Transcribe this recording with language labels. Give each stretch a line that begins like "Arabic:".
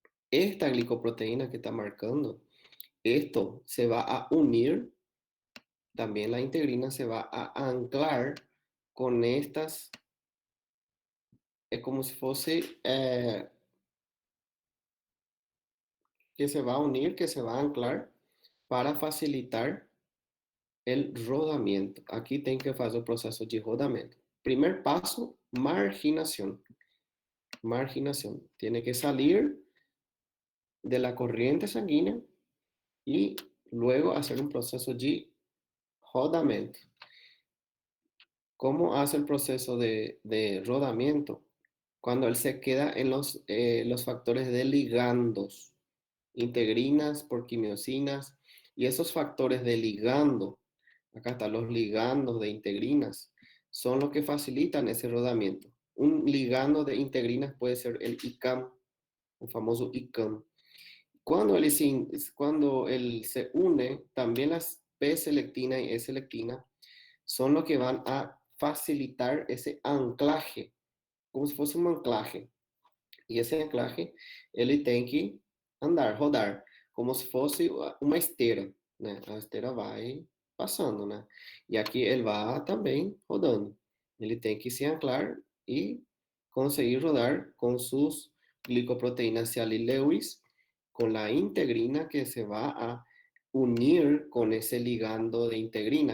Spanish: Esta glicoproteína que está marcando, esto se va a unir, también la integrina se va a anclar con estas, es como si fuese, que se va a unir, que se va a anclar para facilitar el rodamiento.
Portuguese: Aquí tem que fazer o processo de rodamento.
Spanish: Primer paso, marginación. Marginación. Tiene que salir de la corriente sanguínea y luego hacer un proceso de rodamiento. ¿Cómo hace el proceso de rodamiento? Cuando él se queda en los factores de ligandos, integrinas por quimiosinas, y esos factores de ligando, acá están los ligandos de integrinas, son los que facilitan ese rodamiento. Un ligando de integrinas puede ser el ICAM, el famoso ICAM. Cuando él se une, también las P-selectina y E-selectina son los que van a facilitar ese anclaje, como si fuese un anclaje. Y ese anclaje, él tiene que
Portuguese: andar, rodar, como se fosse uma esteira, né? A esteira vai passando, né? E aqui ele vai também rodando. Ele tem que se anclar e conseguir rodar
Spanish: con sus glicoproteínas Cialis-Lewis, con la integrina que se va a unir con ese ligando de integrina.